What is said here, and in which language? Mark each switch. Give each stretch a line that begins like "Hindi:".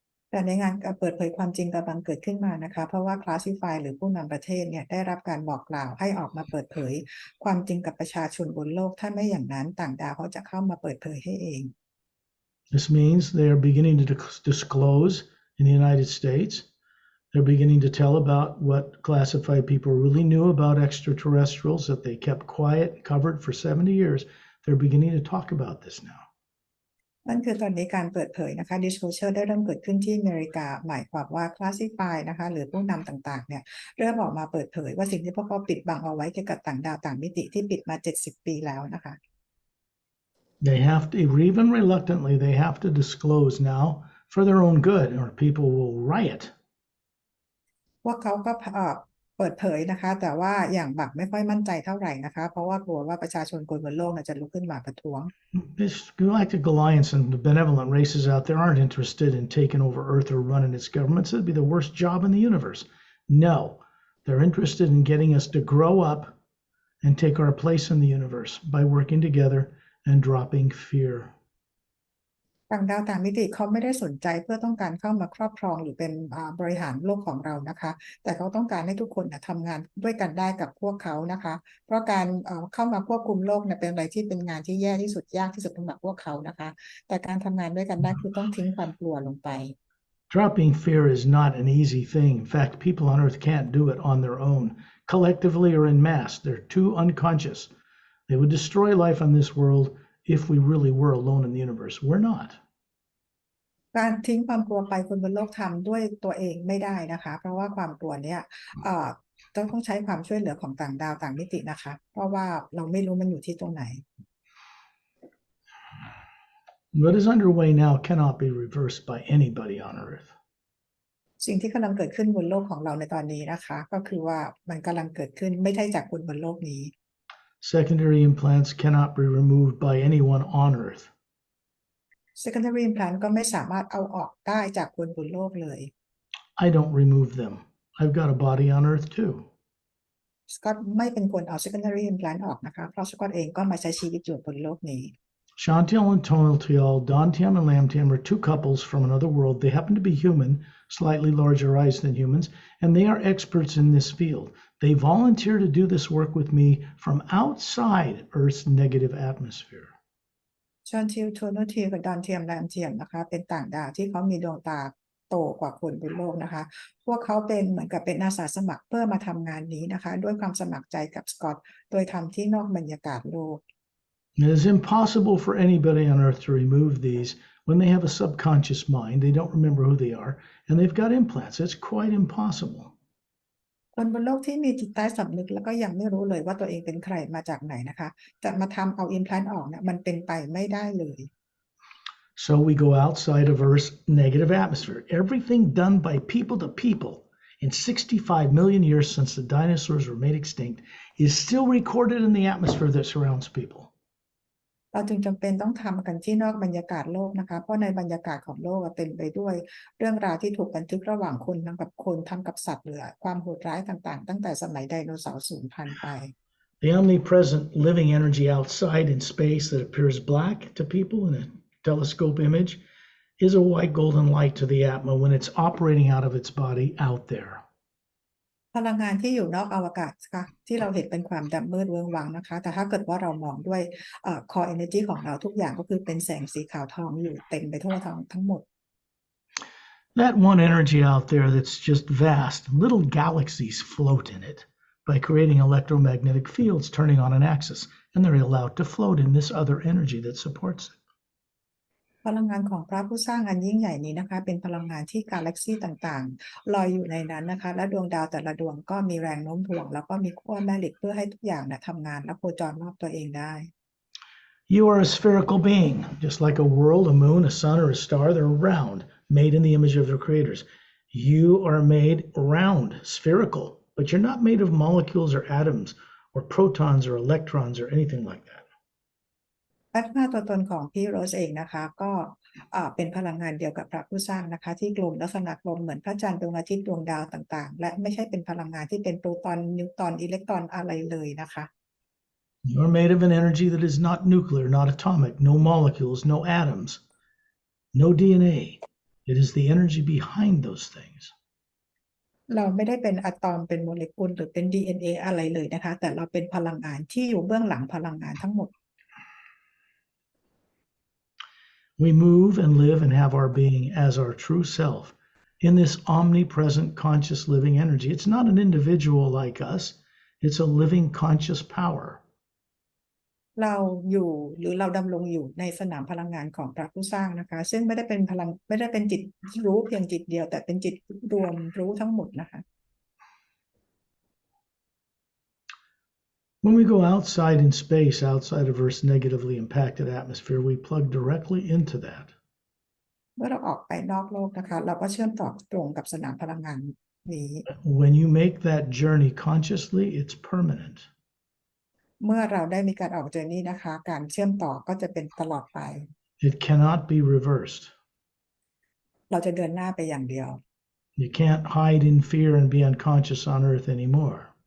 Thai: แต่ในงานการเปิดเผยความจริงกำลังเกิดขึ้นมานะคะเพราะว่า classify หรือผู้นำประเทศเนี่ยได้รับการบอกกล่าวให้ออกมาเปิดเผยความจริงกับประชาชนบนโลกถ้าไม่อย่างนั้นต่างดาวเขาจะเข้ามาเปิดเผยให้เอง
English: This means they are beginning to disclose in the United States. They're beginning to tell about what classified people really knew about extraterrestrials that they kept quiet and covered for 70 years. They're beginning to talk about this now.
Thai: นั่นคือตอนนี้การเปิดเผยนะคะ disclosure ได้เริ่มเกิดขึ้นที่อเมริกาหมายความว่า classify นะคะหรือผู้นำต่างๆเนี่ยเริ่มออกมาเปิดเผยว่าสิ่งที่พวกเขาปิดบังเอาไว้เกี่ยวกับต่างดาวต่างมิติที่ปิดมา70 ปีแล้วนะคะ
English: They have to, even reluctantly, they have to disclose now for their own good, or people will riot.
Thai: พวกเขาก็เปิดเผยนะคะแต่ว่าอย่างแบบไม่ค่อยมั่นใจเท่าไหร่นะคะเพราะว่ากลัวว่าประชาชนคนบนโลกจะลุกขึ้นมาประท้วง
English: This galactic alliance and the benevolent races out there aren't interested in taking over Earth or running its governments. It'd be the worst job in the universe. No, they're interested in getting us to grow up and take our place in the universe by working together and dropping fear.
Thai: ต่างดาวต่างมิติเขาไม่ได้สนใจเพื่อต้องการเข้ามาครอบครองหรือเป็นบริหารโลกของเรานะคะแต่เขาต้องการให้ทุกคนทำงานด้วยกันได้กับพวกเขานะคะเพราะการเข้ามาควบคุมโลกเป็นอะไรที่เป็นงานที่แย่ที่สุดยากที่สุดสำหรับพวกเขานะคะแต่การทำงานด้วยกันได้คือต้องทิ้งความกลัวลงไป
English: Dropping fear is not an easy thing. In fact, people on Earth can't do it on their own, collectively or in mass. They're too unconscious. They would destroy life on this world if we really were alone in the universe. We're not.
Thai: การทิ้งความกลัวไปคนบนโลกทำด้วยตัวเองไม่ได้นะคะเพราะว่าความกลัวเนี่ยต้องใช้ความช่วยเหลือของต่างดาวต่างมิตินะคะเพราะว่าเราไม่รู้มันอยู่ที่ตรงไหน
English: What is underway now cannot be reversed by anybody on Earth.
Thai: สิ่งที่กำลังเกิดขึ้นบนโลกของเราในตอนนี้นะคะก็คือว่ามันกำลังเกิดขึ้นไม่ใช่จากคนบนโลกนี้
English: Secondary implants cannot be removed by anyone on Earth.
Thai: Secondary implant ก็ไม่สามารถเอาออกได้จากคนบนโลกเลย
English: I don't remove them. I've got a body on Earth too.
Thai: Scott ไม่เป็นคนเอา Secondary implant ออกนะคะเพราะ Scott เองก็มาใช้ชีวิตอยู่บนโลกนี้
English: Chantal and Tonaltial, Dantium and Lamtium are two couples from another world. They happen to be human, slightly larger eyes than humans, and they are experts in this field. They volunteer to do this work with me from outside Earth's negative atmosphere.
Thai: ชอนทิลโทโนทิลกับดอนเทียมแรมเทียมนะคะเป็นต่างดาวที่เขามีดวงตาโตกว่าคนบนโลกนะคะพวกเขาเป็นเหมือนกับเป็นอาสาสมัครเพื่อมาทำงานนี้นะคะด้วยความสมัครใจกับสกอตโดยทำที่นอกบรรยากาศโลก
English: It is impossible for anybody on Earth to remove these when they have a subconscious mind. They don't remember who they are, and they've got implants. It's quite impossible.
Thai: คนบนโลกที่มีจิตใต้สำนึกแล้วก็ยังไม่รู้เลยว่าตัวเองเป็นใครมาจากไหนนะคะจะมาทำเอา implant ออกเนี่ยมันเป็นไปไม่ได้เลย
English: So we go outside of Earth's negative atmosphere. Everything done by people to people in 65 million years since the dinosaurs were made extinct is still recorded in the atmosphere that surrounds people.
Thai: เราจึงจำเป็นต้องทำกันที่นอกบรรยากาศโลกนะคะเพราะในบรรยากาศของโลกเต็มไปด้วยเรื่องราวที่ถูกบันทึกระหว่างคนทั้งกับคนทั้งกับสัตว์หรือความโหดร้ายต่างๆตั้งแต่สมัยไดโนเสาร์สูญพันธุ์ไป
English: The omnipresent living energy outside in space that appears black to people in a telescope image is a white golden light to the Atma when it's operating out of its body out there.
Thai: พลังงานที่อยู่นอกอวกาศค่ะที่เราเห็นเป็นความดำมืดเวิ้งว้างนะคะแต่ถ้าเกิดว่าเรามองด้วย core energy ของเราทุกอย่างก็คือเป็นแสงสีขาวทองอยู่เต็มไปทั่วทั้งหมด
English: That one energy out there that's just vast, little galaxies float in it by creating electromagnetic fields turning on an axis, and they're allowed to float in this other energy that supports it.
Thai: พลังงานของพระผู้สร้างอันยิ่งใหญ่นี้นะคะเป็นพลังงานที่กาแล็กซี่ต่างๆลอยอยู่ในนั้นนะคะและดวงดาวแต่ละดวงก็มีแรงโน้มถ่วงแล้วก็มีขั้วแม่เหล็กเพื่อให้ทุกอย่างทำงานและโคจรรอบตัวเองได้
English: You are a spherical being, just like a world, a moon, a sun, or a star. They're round, made in the image of their creators. You are made round, spherical, but you're not made of molecules or atoms or protons or electrons or anything like that.
Thai: อัตมาตัวตนของพี่โรสเองนะคะก็เป็นพลังงานเดียวกับพระผู้สร้างนะคะที่กลมลักษณะกลมเหมือนพระจันทร์ดวงอาทิตย์ดวงดาวต่างๆและไม่ใช่เป็นพลังงานที่เป็นโปรตอนนิวตรอนอิเล็กตรอนอะไรเลยนะคะ
English: You are made of an energy that is not nuclear, not atomic, no molecules, no atoms, no DNA. It is the energy behind those things.
Thai: เราไม่ได้เป็นอะตอมเป็นโมเลกุลหรือเป็น DNA อะไรเลยนะคะแต่เราเป็นพลังงานที่อยู่เบื้องหลังพลังงานทั้งหมด
English: We move and live and have our being as our true self in this omnipresent conscious living energy. It's not an individual like us. It's a living conscious power.
Thai: เราอยู่หรือเราดำรงอยู่ในสนามพลังงานของพระผู้สร้างนะคะซึ่งไม่ได้เป็นจิตรู้เพียงจิตเดียวแต่เป็นจิตรวมรู้ทั้งหมดนะคะ
English: When we go outside in space, outside of Earth's negatively impacted atmosphere, we plug directly into that.
Thai: เมื่อเราออกไปนอกโลกนะคะเราก็เชื่อมต่อตรงกับสนามพลังงานนี้
English: When you make that journey consciously, it's permanent.
Thai: เมื่อเราได้มีการออกเจอร์นี่นะคะการเชื่อมต่อก็จะเป็นตลอดไป
English: It cannot be reversed.
Thai: เราจะเดินหน้าไปอย่างเดียว
English: You can't hide in fear and be unconscious on Earth anymore.